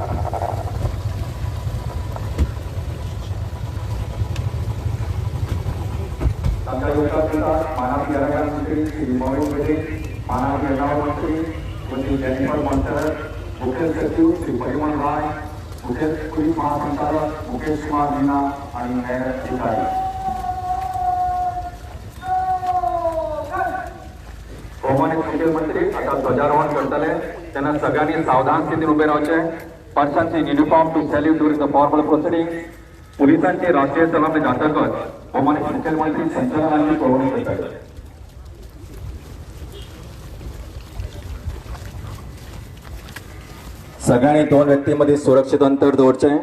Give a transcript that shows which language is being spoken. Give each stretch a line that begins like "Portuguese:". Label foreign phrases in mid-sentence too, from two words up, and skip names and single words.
Marathi: मानव व्यवहार मंत्री श्री मनोज मेघे, मानव व्यवहार मंत्री श्री जेनिफर मंतर, मुख्य सचिव श्री परिमल राय, मुख्य पोलीस महासंचालक मुकेश कुमार मीना आणि न्याय अधिकारी. मुख्य मंत्री आता ध्वजारोहण करतले त्यांना सगळ्यांनी सावधान स्थितीत उभे राहायचे.
English: persons in uniform to salute during the formal proceeding.
Konkani: पोलिसांची राष्ट्रीय सलामी जातकच मुख्यमंत्री संचालनाची कळवणी करतात. सगळ्यांनी दोन व्यक्तींमध्ये सुरक्षित अंतर दवरचे.